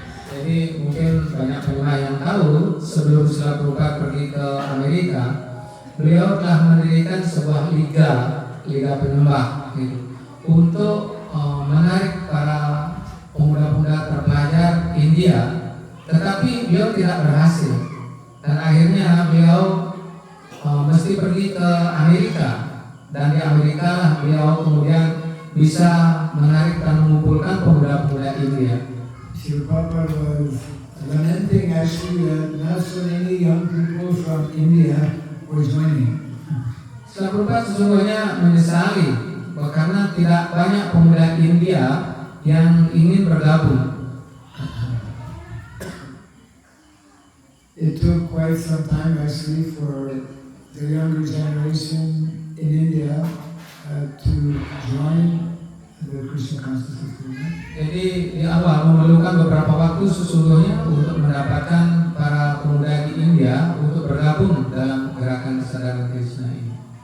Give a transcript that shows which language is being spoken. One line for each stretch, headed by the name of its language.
Indonesian: Jadi mungkin banyak pendengar yang tahu sebelum Srila Prabhupada pergi ke Amerika, beliau telah mendirikan sebuah liga penyembah gitu, untuk menarik para pemuda-pemuda terpelajar India, tetapi beliau tidak berhasil, dan akhirnya beliau mesti pergi ke Amerika, dan di Amerika lah beliau kemudian bisa menarik dan mengumpulkan pemuda-pemuda India.
English: Srila Prabhupada was lamenting actually that not so many young people from India were joining.
Indonesian: Srila Prabhupada sesungguhnya menyesali karena tidak banyak pemuda India yang ingin bergabung.
English: It took quite some time actually for the younger generation in India to join the Krishna consciousness movement.
Indonesian: Jadi di awal memerlukan beberapa waktu sesungguhnya untuk mendapatkan para pemuda di India untuk bergabung dalam gerakan kesadaran Krishna ini.